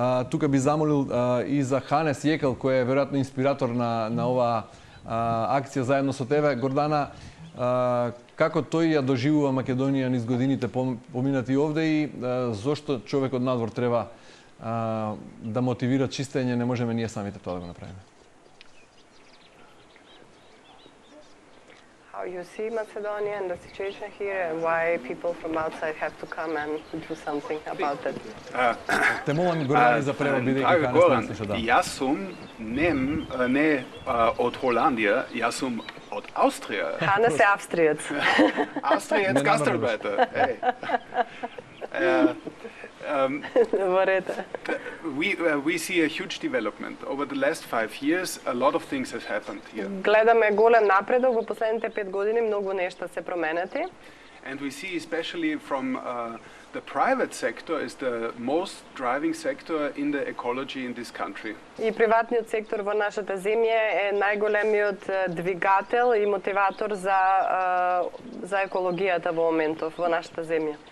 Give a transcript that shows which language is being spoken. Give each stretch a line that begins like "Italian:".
Macedonian: Тука би замолил и за Ханес Јекел, кој е веројатно инспиратор на оваа акција заедно со тебе. Гордана, како тој ја доживува Македонија низ годините поминати овде и зошто човек од надвор треба да мотивира чистење, не можеме ние самите тоа да го направиме?
English: How you see Macedonia and the situation here, and why people from outside have to come and do something about it?
Macedonian: Те молам, Гордани, за превод, бидејќи Ханес не слуша, да. Јас сум не од Холандија, јас сум од Австрија. Ханес е австриец. Австриец Gastarbeiter.
English: Hey. We see a huge development. Over the last 5 years, a lot of things have happened here.
Macedonian: Гледаме голем напредок во последните 5 години, многу нешта се променети.
English: And we see especially from the private sector is the most driving sector in the ecology in this country.
Macedonian: И приватниот сектор во нашата земја е најголемиот двигател и мотиватор за екологијата во моментов во нашата земја.